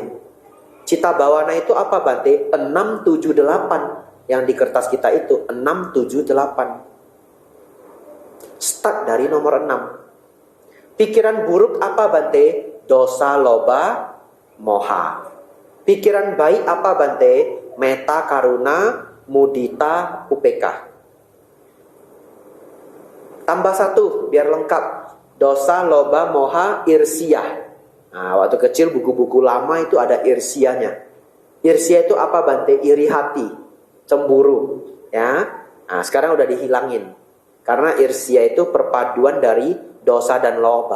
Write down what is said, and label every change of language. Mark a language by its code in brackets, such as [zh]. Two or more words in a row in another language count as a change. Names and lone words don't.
[pi] Cita bawana [id] itu apa Bante? 678. Yang di kertas kita itu 678. Start dari nomor 6. Pikiran buruk apa Bante? [pi] Dosa, loba, moha. [id] Pikiran baik apa Bante? [pi] Metta, karuna, mudita, upeka. [id] Tambah satu biar lengkap. [pi] Dosa, loba, moha, irsiah. [id] Nah, waktu kecil buku-buku lama itu ada irsianya. Irsiah itu apa Bante? Iri hati, cemburu, ya. Nah, sekarang udah dihilangin. Karena irsiah itu perpaduan dari dosa dan loba.